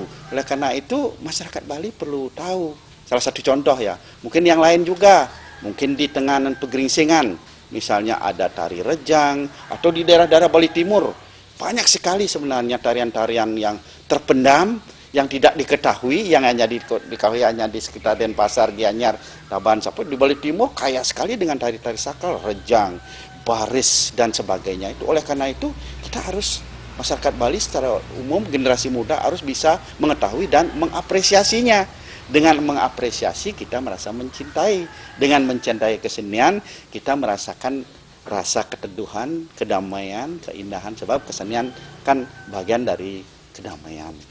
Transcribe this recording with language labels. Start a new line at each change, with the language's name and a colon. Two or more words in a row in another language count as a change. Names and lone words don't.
Indonesian: Oleh karena itu masyarakat Bali perlu tahu. Salah satu contoh ya, mungkin yang lain juga, mungkin di Tenganan Pegeringsingan, misalnya ada tari rejang, atau di daerah-daerah Bali Timur, banyak sekali sebenarnya tarian-tarian yang terpendam, yang tidak diketahui, yang hanya diketahui hanya di sekitar Denpasar, Gianyar, Tabanan sampai di Bali Timur kaya sekali dengan tari-tari sakral, rejang, baris dan sebagainya. Itu oleh karena itu kita harus masyarakat Bali secara umum generasi muda harus bisa mengetahui dan mengapresiasinya. Dengan mengapresiasi kita merasa mencintai. Dengan mencintai kesenian kita merasakan rasa keteduhan, kedamaian, keindahan sebab kesenian kan bagian dari kedamaian.